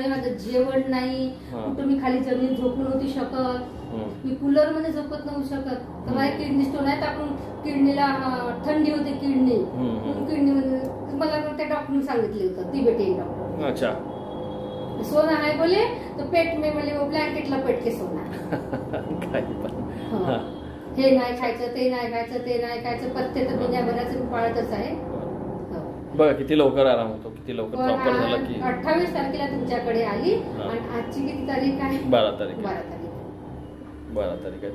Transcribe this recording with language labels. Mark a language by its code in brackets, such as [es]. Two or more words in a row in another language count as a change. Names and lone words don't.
[mr] माझं जेवण नाही, कुठं मी खाली जमीन झोपून नव्हती शकत, मी कूलर मध्ये झोपत नव्हू शकत. तर माझ्या [en] kidney stone [mr] आहे, आपण किडनीला थंडी होते, किडनी मध्ये मला त्या डॉक्टरने सांगितले होतं, [en] Tibetan doctor. [mr] अच्छा, [hi] सोना आहे बोले तो पेट में बोले वो ब्लँकेटला पेट के सोना. [mr] हे नाही खायचं, ते नाही खायचं, ते नाही खायचं, पथ्य तर महिन्याभराचं पाळतच आहे. बघा किती लवकर आराम होतो, किती लवकर प्रॉपर झाला की 28 तारखेला तुमच्याकडे आली. आणि आजची किती तारीख आहे? 12 तारीख. 12 तारीख आहे.